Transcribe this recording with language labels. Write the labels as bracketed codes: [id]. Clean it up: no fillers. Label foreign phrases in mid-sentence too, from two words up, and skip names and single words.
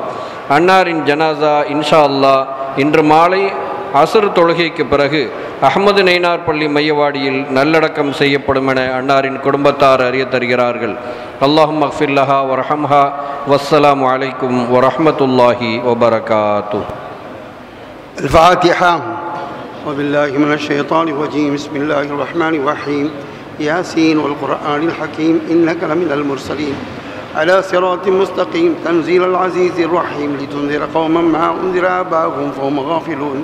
[ta] அன்னாரின் ஜனாசா [ar] إن شاء الله [ta] இன்று மாலை அஸ்ர் தொழுகைக்கு பிறகு அஹ்மது நைனார் பள்ளி மையவாடியில் நல்லடக்கம் செய்யப்படும் என அன்னாரின் குடும்பத்தார் அறிய தருகிறார்கள். [ar] اللهم اغفر لها وارحمها. والسلام عليكم ورحمة الله وبركاته. الفاتحة. وبالله من الشيطان الرجيم. بسم الله الرحمن الرحيم. ياسين والقرآن الحكيم إنك لمن المرسلين على صراط مستقيم تنزيل العزيز الرحيم لتنذر قوما ما أنذر آباؤهم فهم غافلون.